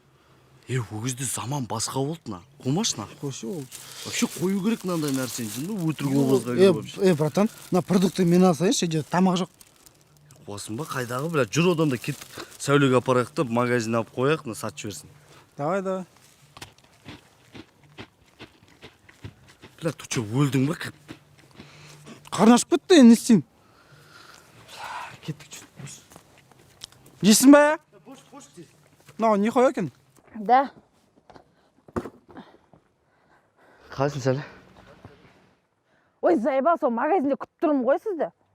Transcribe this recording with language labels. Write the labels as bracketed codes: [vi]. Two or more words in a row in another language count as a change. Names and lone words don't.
[kk] Ол кезде заман басқа болды на. Қоймаш на. Қойшы ол. Вообще қою керек мынандай нәрсені, өтірік образға вообще. Братан, [ru] на продукты [kk] мен алсайыншы, жерде тамақ жоқ. Қуасың ба, қайдағы, бля, жүр одан да кеттік. Сәулеге апарайық та магазин алып қояйық, сатып жіберсін. [ru] Давай. Бля, ты что, [kk] өлдің ба? Қарны ашып кетті, не істеймін? Кеттік жүр. Жейсің ба, я? Бош дейсің. Мынау не қой екен? Да. Қалайсың сәлі? Ой, заебал, сол магазинде күтіп тұрмын ғой сізді.